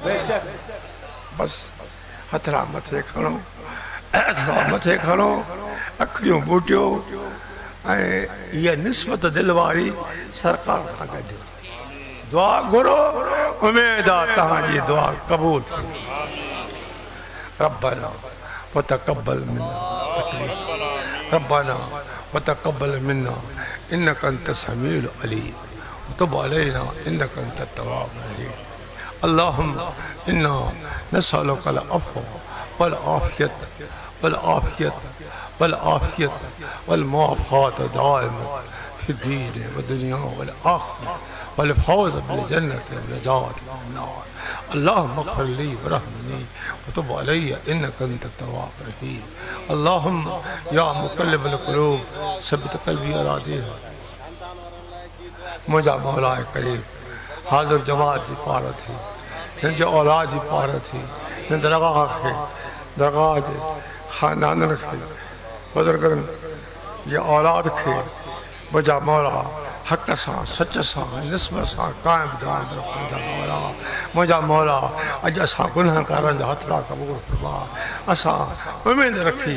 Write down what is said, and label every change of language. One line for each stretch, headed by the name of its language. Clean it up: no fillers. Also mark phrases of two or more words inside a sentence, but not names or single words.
Sindhi: बस हथड़ा मथे खणो हथड़ा मथे खणो अखियूं बूटियो ऐं इहा निस्बत दिलि वारी सरकार सां गॾु दुआ घुरो उमेद आहे तव्हांजी दुआ क़बूल थी
Arabic: ربنا وتقبل منا تكليف ربنا وتقبل منا إنك أنت السميع العليم وتب علينا إنك أنت التواب الرحيم اللهم إنا نسألك العفو والعافية والعافية والعافية والمعافاة الدائمة في الدين والدنيا والآخرة والفوز بالجنة والنجاة من النار اللهم اغفر لي وارحمني وتب علي إنك أنت التواب الرحيم اللهم يا مقلب القلوب ثبت قلبي على دينك
Sindhi: मुंहिंजा मौला करीम हाज़िर जमात जी पार थी हिन जे औलाद जी पार थी हिन दरगाह खे दरगाह जे ख़ानदाननि खे बुज़ुर्गनि जे औलाद खे मुंहिंजा मौला हक़ सां सच सां निस्बत सां क़ाइमु दाइमु रखो मुंहिंजा मौला अॼु असां गुनाहगारनि जा हथड़ा क़बूल फरमा असां उमेद रखी